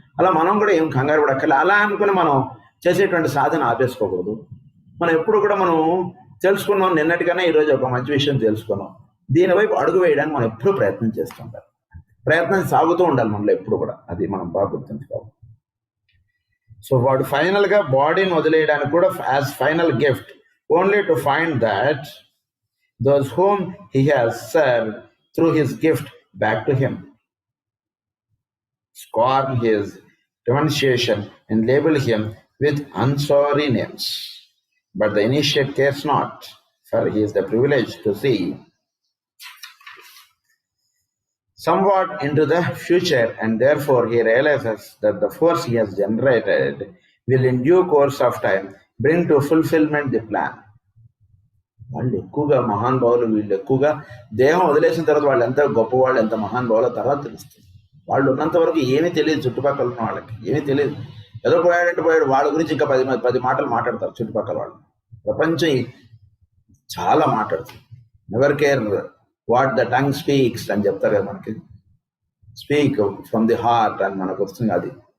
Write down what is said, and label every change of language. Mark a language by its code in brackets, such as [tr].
[te] అలా మనం కూడా ఏం కంగారు పడక్కర్లే. అలా అనుకుని మనం చేసేటువంటి సాధన ఆపేసుకోకూడదు. మనం ఎప్పుడు కూడా మనం తెలుసుకున్నాం, నిన్నటికన్నా ఈరోజు ఒక మంచి విషయం తెలుసుకున్నాం, దీనివైపు అడుగు వేయడానికి మనం ఎప్పుడు ప్రయత్నం చేస్తుంటాం. ప్రయత్నం సాగుతూ ఉండాలి మనలో ఎప్పుడు కూడా. అది మనం బాగా గుర్తుంచుకోవాలి. సో వాడు ఫైనల్గా బాడీని వదిలేయడానికి కూడా [en] As final gift, only to find that those whom he has served through his gift back to him, scorn his denunciation and label him with unsorry names. But the initiate cares not, for he is the privilege to see somewhat into the future, and therefore he realizes that the force he has generated will in due course of time bring to fulfillment the plan. [te] వాళ్ళు ఎక్కువగా మహానుభావులు, వీళ్ళు ఎక్కువగా దేహం వదిలేసిన తర్వాత వాళ్ళు ఎంత గొప్పవాళ్ళు, ఎంత మహానుభావుల తర్వాత తెలుస్తుంది. వాళ్ళు ఉన్నంత వరకు ఏమీ తెలియదు, చుట్టుపక్కల ఉన్న వాళ్ళకి ఏమీ తెలియదు. ఏదో పోయాడంటే పోయాడు, వాళ్ళ గురించి ఇంకా 10 మాటలు మాట్లాడతారు చుట్టుపక్కల వాళ్ళు. ప్రపంచం చాలా మాట్లాడుతుంది. [en] never care what the tongue speaks [te] అని చెప్తారు కదా మనకి, [en] speak from the heart [te] అని మనకు వస్తుంది అది.